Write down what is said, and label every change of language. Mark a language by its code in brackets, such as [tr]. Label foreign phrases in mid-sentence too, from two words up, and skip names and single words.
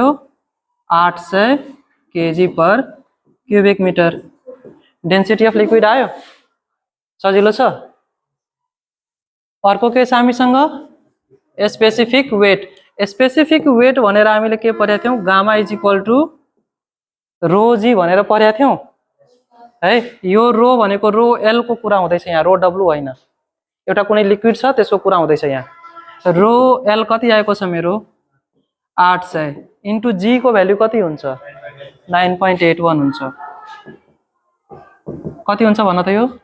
[en] 800 kg per cubic metre. density of liquid आयो? [ne] सजिलो छ। अर्को के छ हामीसँग? [en] specific weight. specific weight [ne] भनेर हामीले के पढेका थियौँ? [en] gamma is equal to rho g [ne] भनेर पढेका थियौँ है। यो रो भनेको रो एल को कुरा हुँदैछ यहाँ, रो डब्लू होइन। एउटा कुनै लिक्विड छ त्यसको कुरा हुँदैछ यहाँ। रो एल कति आएको छ मेरो? 800 इन्टु जी को भ्याल्यु कति हुन्छ? 9.81 हुन्छ। कति हुन्छ भन त यो?